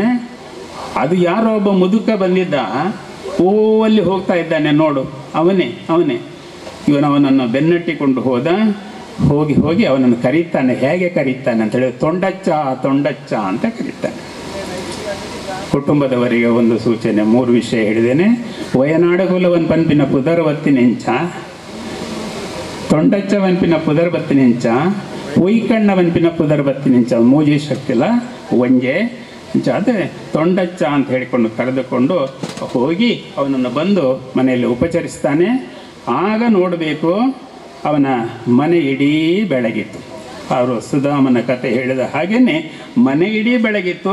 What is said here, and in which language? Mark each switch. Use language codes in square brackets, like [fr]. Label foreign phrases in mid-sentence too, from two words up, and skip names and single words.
[kn] ಅದು ಯಾರೋ ಒಬ್ಬ ಮುದುಕ ಬಂದಿದ್ದ, ಅಲ್ಲಿ ಹೋಗ್ತಾ ಇದ್ದಾನೆ ನೋಡು, ಅವನೇ ಇವನವನನ್ನು ಬೆನ್ನಟ್ಟಿಕೊಂಡು ಹೋದ. ಹೋಗಿ ಅವನನ್ನು ಕರೀತಾನೆ. ಹೇಗೆ ಕರೀತಾನೆ ಅಂತ ಹೇಳಿ, ತೊಂಡಚ್ಚ ಅಂತ ಕರೀತಾನೆ. ಕುಟುಂಬದವರಿಗೆ ಒಂದು ಸೂಚನೆ, 3 ವಿಷಯ ಹೇಳಿದ್ದೇನೆ. [tcy] ವಯನಾಡುಗುಲವನ್ ಪನ್ಪಿನ ಪುದರ್ವತ್ತಿನೆಂಚ, ತೊಂಡಚ್ಚವನ್ಪಿನ ಪುದರ್ವತ್ತಿನೆಂಚ, ಉಯ್ಕಣ್ಣವನ್ಪಿನ ಪುದರ್ವತ್ತಿನೆಂಚ. ಮೂಜಿ ಶಕ್ತಿಲ್ಲ ಒಂಜೆ [kn] ಅದೇ ತೊಂಡಚ್ಚ ಅಂತ ಹೇಳಿಕೊಂಡು ಕರೆದುಕೊಂಡು ಹೋಗಿ ಅವನನ್ನು ಬಂದು ಮನೆಯಲ್ಲಿ ಉಪಚರಿಸ್ತಾನೆ. ಆಗ ನೋಡಬೇಕು, ಅವನ ಮನೆ ಇಡೀ ಬೆಳಗಿತ್ತು. ಅವರು ಸುಧಾಮನ ಕತೆ ಹೇಳಿದ ಹಾಗೇನೆ ಮನೆ ಇಡೀ ಬೆಳಗಿತ್ತು.